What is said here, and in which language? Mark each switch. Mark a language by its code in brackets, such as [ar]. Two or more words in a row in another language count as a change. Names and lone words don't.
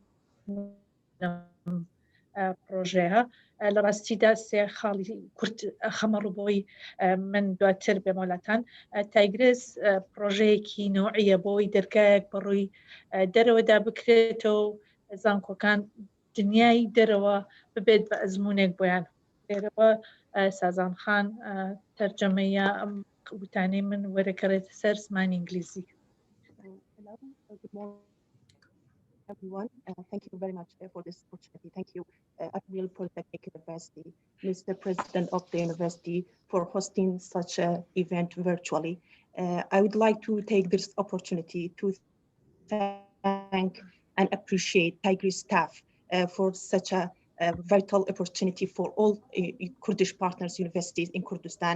[ckb] پرۆژەیە لە ڕاستیدا سێ خاڵی کورد خەمەڕووبەوەی من دواتر بێمەولاتان تایگرس پرۆژەیەکی نوعیە بۆی دەرگایەک بەڕووی دەرەوەدا بکرێتەوە زانکۆکان دنیای دەرەوە ببێت بە ئەزمونێک بۆیان لێرەوە سازان خان تەرجەمەیە ئەم وتانەی من وەرەگەڕێتە سەر زمانی ئینگلیزی. [en] Everyone, thank you very much for this opportunity. Thank you, Erbil Polytechnic University, Mr. President of the university, for hosting such an event virtually. I would like to take this opportunity to thank and appreciate TIGRIS staff for such a vital opportunity for all Kurdish partners universities in Kurdistan.